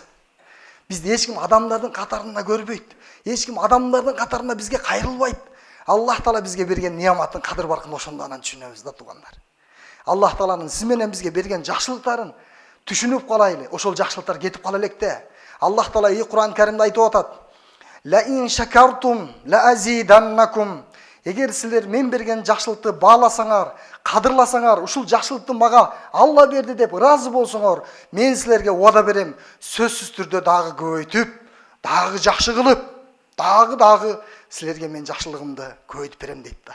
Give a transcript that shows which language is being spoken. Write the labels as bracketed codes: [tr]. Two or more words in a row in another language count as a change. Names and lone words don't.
[ky] Бизди эч ким адамдардын катарында көрбөйт. Эч ким адамдардын катарында бизге кайрылбайт. Аллах Таала бизге берген неаматтын кадыр баркын ошондо анан түшүнөбүз да туугандар. Аллах Тааланын сиз менен бизге берген жакшылыктарын түшүнүп калайлы. Ошол жакшылыктар кетип кала электе. Аллах Таала Кур'ан Каримде айтып атат. [ar] لئن شكرتم لأزيدنكم. [ky] Эгер силер мен берген жакшылыкты бааласаңар, кадырласаңар, ушул жакшылыкты мага Алла берди деп ыраазы болсоңор, мен силерге уада берем, сөзсүз түрдө дагы көбөйтүп, дагы жакшы кылып, дагы силерге мен жакшылыгымды көбөйтүп берем дейт да.